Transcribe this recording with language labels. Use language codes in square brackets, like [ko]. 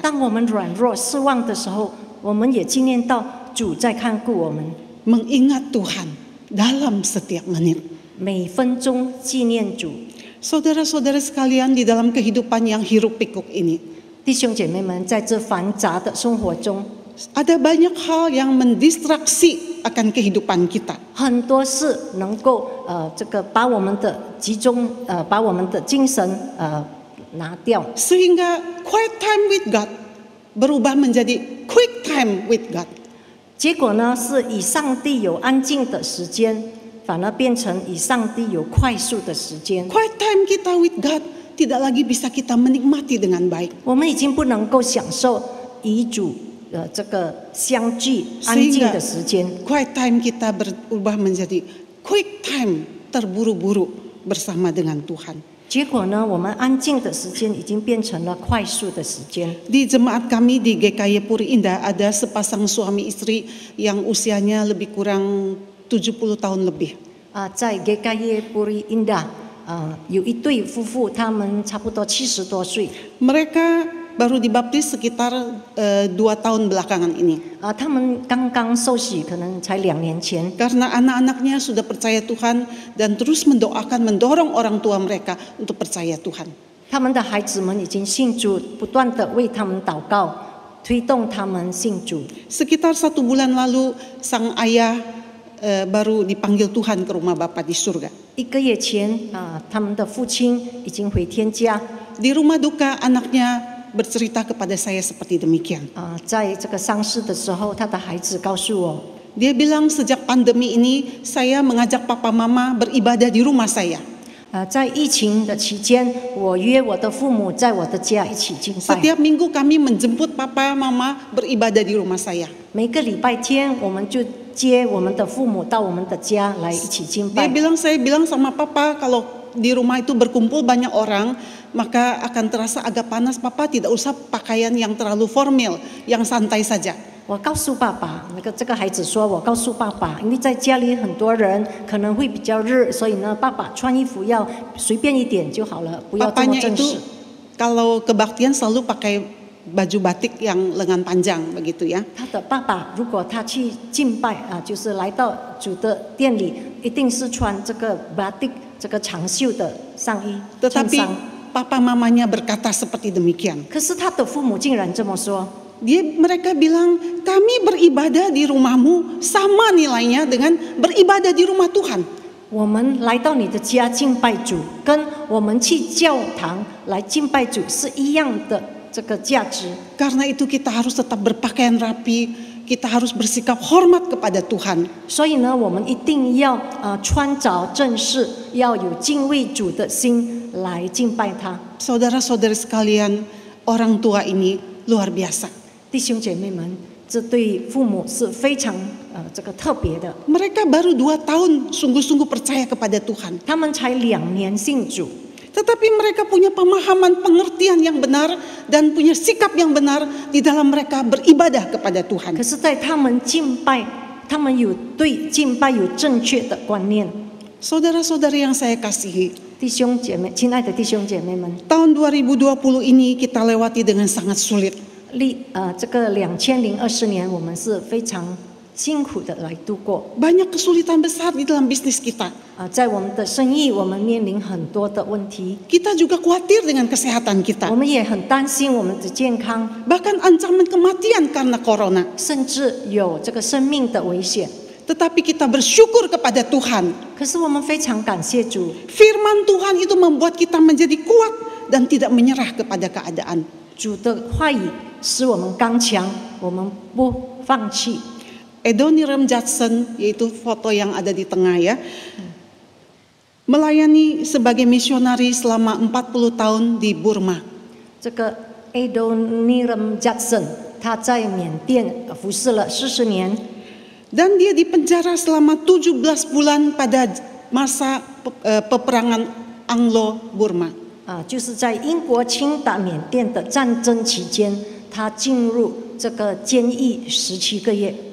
[zh] 当我们软弱失望的时候，我们也纪念到主在看顾我们。 [id] Mengingat Tuhan dalam setiap menit. [zh] 每分钟纪念主。 [id] Saudara-saudara sekalian, di dalam kehidupan yang hiruk pikuk ini, [zh] 弟兄姐妹们，在这繁杂的生活中， [id] ada banyak hal yang mendistraksi akan kehidupan kita. [zh] 很多事能够把我们的把我们的精神拿掉， [id] Sehingga [en] quiet time with God [id] berubah menjadi [en] quick time with God. [zh] 结果呢是以上帝有安静的时间，反而变成以上帝有快速的时间。 [en] Quiet time [id] kita [en] with God [id] tidak lagi bisa kita menikmati dengan baik. [zh] 我们已经不能够享受与主这个相聚安静的时间。 [en] Quiet time [id] kita berubah menjadi [en] quick time, [id] terburu-buru bersama dengan Tuhan. [zh] 结果呢，我们安静的时间已经变成了快速的时间。 [id] Di jemaat kami di GKY Puri Indah ada sepasang suami istri yang usianya lebih kurang 70 tahun lebih. [zh] 在 GKY Puri Indah 有一对夫妇，他们差不多70多岁。 [id] Mereka baru dibaptis sekitar 2 tahun belakangan ini. [zh] 他们刚刚受洗，可能才2年前。 [id] Karena anak-anaknya sudah percaya Tuhan dan terus mendorong orang tua mereka untuk percaya Tuhan. [zh] 他们的孩子们已经信主，不断的为他们祷告，推动他们信主。 [id] Sekitar 1 bulan lalu sang ayah baru dipanggil Tuhan ke rumah Bapa di surga. [zh] 1个月前他们的父亲已经回天家。 [id] Di rumah duka anaknya bercerita kepada saya seperti demikian. [zh] 在这个丧事的时候，他的孩子告诉我， [id] Dia bilang sejak pandemi ini saya mengajak papa mama beribadah di rumah saya. [zh] 在疫情的期间，我约我的父母在我的家一起敬拜。 [id] Setiap minggu kami menjemput papa mama beribadah di rumah saya. [zh] 每个礼拜天，我们就接我们的父母到我们的家来一起敬 [id] Dia bilang, saya bilang sama papa kalau di rumah itu berkumpul banyak orang, maka akan terasa agak panas. Papa tidak usah pakaian yang terlalu formal, yang santai saja. [zh] 我告诉爸爸，这个孩子说，我告诉爸爸，因为在家里很多人可能会比较热，所以呢，爸爸穿衣服要随便一点就好了，不要这么 [id] Papanya [zh] 正 [id] itu [zh] 式。 [id] kalau kebaktian selalu pakai baju batik yang lengan panjang begitu ya. [zh] 他的爸爸如果他去敬拜就是来到主的店里，一定是穿这个 batik 这个长袖的上衣衬 [id] Tetapi [zh] 衫。 [id] papa mamanya berkata seperti demikian. [zh] 可是他的父母竟然这么说。 [id] Mereka bilang, kami beribadah di rumahmu sama nilainya dengan beribadah di rumah Tuhan. [zh] 我们来到你的家敬拜主，跟我们去教堂来敬拜主是一样的这个价值。 [id] Karena itu kita harus tetap berpakaian rapi, kita harus bersikap hormat kepada Tuhan. [zh] 所以呢，我们一定要穿着正式，要有敬畏主的心来敬拜他。 [id] Saudara-saudari sekalian, orang tua ini luar biasa. [zh] 弟兄姐妹们，这对父母是非常这个特别的。 [id] Mereka baru 2 tahun sungguh-sungguh percaya kepada Tuhan. [zh] 他们才2年信主， [id] Tetapi mereka punya pemahaman, pengertian yang benar dan punya sikap yang benar di dalam mereka beribadah kepada Tuhan. [zh] 可是，在他们敬拜，他们有对敬拜有正确的观念。 [id] Saudara-saudari yang saya kasihi, [zh] 弟兄姐妹，亲爱的弟兄姐妹们， [id] tahun 2020 ini kita lewati dengan sangat sulit. [zh] 这个2020年，我们是非常辛苦的来度过。 [id] Banyak kesulitan besar di dalam bisnis kita. [zh] 在我们的生意，我们面临很多的问题， [id] Kita juga khawatir dengan kesehatan [zh] 我 [id] kita. [zh] 们也很担心我们的健康， [id] Bahkan ancaman kematian karena corona. [zh] 甚至有这个生命的危险。 [id] tetapi kita bersyukur kepada Tuhan. [zh] 可是我们非常感谢主， [id] Firman Tuhan itu membuat kita menjadi kuat dan tidak menyerah kepada keadaan. [zh] 主的话语使我们刚强，我们不放弃。 [id] Adoniram Judson, yaitu foto yang ada di tengah ya, melayani sebagai misionari selama 40 tahun di Burma. [zh] 这个 Adoniram Judson， 他在缅甸服侍了40年， [id] Dan dia dipenjara selama 17 bulan pada masa peperangan Anglo-Burma. [zh] 就是在英国侵打缅甸的战争期间，他进入这个监狱17个月。